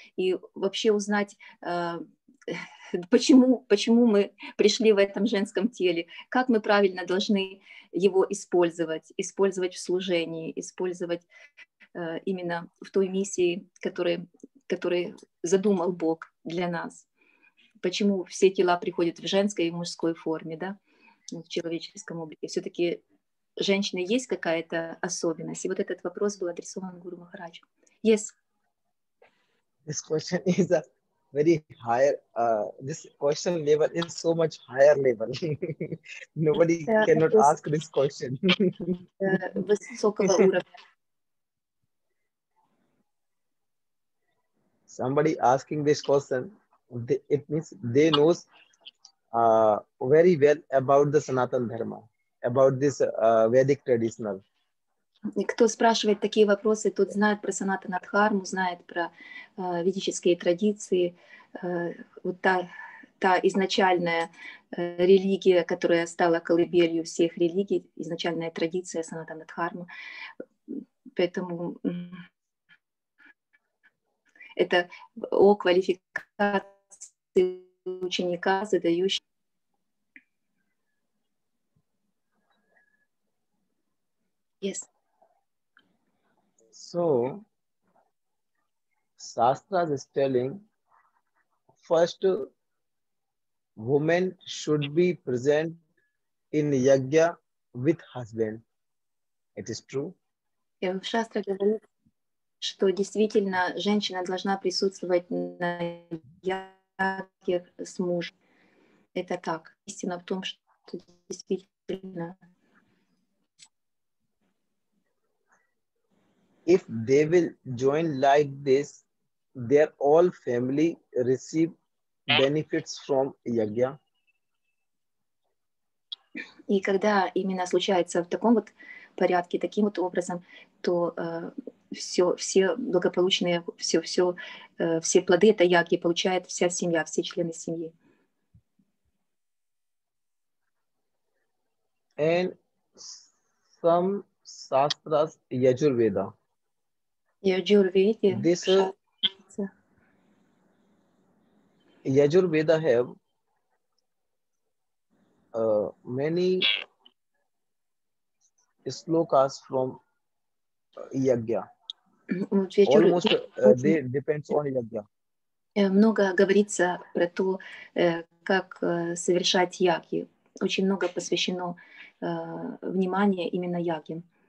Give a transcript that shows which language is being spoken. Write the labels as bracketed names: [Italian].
[Russian] И вообще узнать, почему мы пришли в этом женском теле, как мы правильно должны его использовать в служении, использовать именно в той миссии, которую задумал Бог для нас. Почему все тела приходят в женской и мужской форме, да, в человеческом облике. Все-таки женщины есть какая-то особенность? И вот этот вопрос был адресован Гуру Махараджу. [English] Yes. This question is a very higher, this question level is so much higher level. Nobody cannot ask this question. [Russian] Высокого уровня. [English] Somebody asking this question, it means they knows very well about the Sanatan Dharma, about this Vedic traditional. [Russian] И кто спрашивает такие вопросы, тот знает про Санатана Дхарму, знает про ведические традиции, вот та изначальная религия, которая стала колыбелью всех религий, изначальная традиция Санатана Дхармы. Поэтому это о квалификации ученика, задающего. Yes. [English] So, Shastras is telling, first, women should be present in yajna with husband. It is true. [Russian] В Шастре говорит, что действительно женщина должна присутствовать на яге с мужем. Это так. Истина в том, что действительно. [English] If they will join like this, their all family receive benefits from yajna. [Russian] И когда именно случается в таком вот порядке, таким вот образом, то все благополучные, все плоды этой яги получает вся семья, все члены семьи. [English] And some Shastras, Yajurveda. This Yajurveda have many slokas from yajna. Almost they depends on yajna. [Russian] Много говорится про то, как совершать яги. Очень много посвящено внимания именно яге.